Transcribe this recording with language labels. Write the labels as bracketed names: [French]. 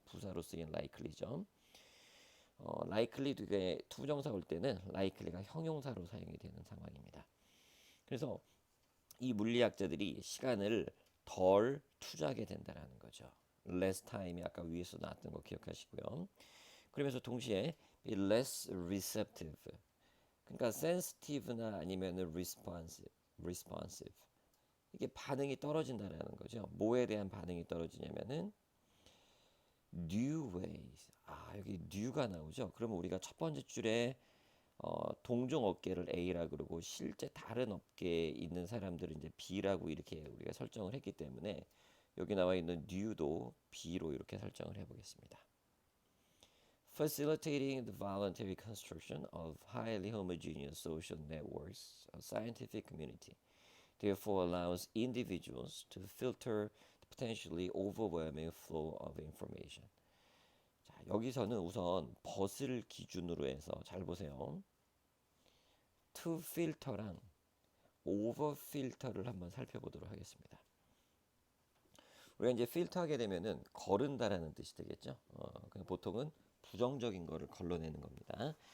[Korean] 부사로 쓰인 likely죠. likely 뒤에 투부정사 올 때는 likely가 형용사로 사용이 되는 상황입니다. 그래서 이 물리학자들이 시간을 덜 투자하게 된다라는 거죠. less time이 아까 위에서 나왔던 거 기억하시고요. 그러면서 동시에 [English] be less receptive. [Korean] 그러니까 sensitive나 아니면 responsive. 이게 반응이 떨어진다라는 거죠. 뭐에 대한 반응이 떨어지냐면은 new ways. 여기 new가 나오죠. 그러면 우리가 첫 번째 줄에 동종 업계를 A라 그러고 실제 다른 업계에 있는 사람들은 이제 B라고 이렇게 우리가 설정을 했기 때문에 여기 나와 있는 new도 B로 이렇게 설정을 해보겠습니다. [English] Facilitating the voluntary construction of highly homogeneous social networks, a scientific community, therefore allows individuals to filter the potentially overwhelming flow of information. [Korean] 자, 여기서는 우선 벗을 기준으로 해서 잘 보세요. to filter랑 over filter를 한번 살펴보도록 하겠습니다. 우리가 이제 필터하게 되면은 거른다라는 뜻이 되겠죠. 그냥 보통은 부정적인 거를 걸러내는 겁니다.